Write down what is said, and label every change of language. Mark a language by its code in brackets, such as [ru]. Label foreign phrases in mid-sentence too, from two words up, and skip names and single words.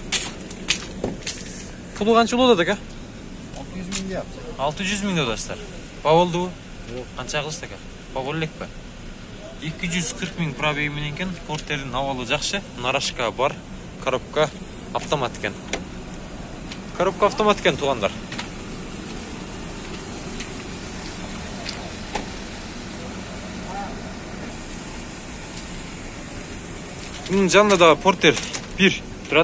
[ky] Пулу канча болот ака? [uz] 600 ming deyapti. 600 ming dostlar. [ky] Ба болдубу? Канча кылышты ака? Ба боллекпи? 240 ming пробеги менен экен, портердин абалы жакшы, нарашка бар, коробка автомат экен. Коробка автомат экен туугандар. Bunun жанында да портер 1 турат.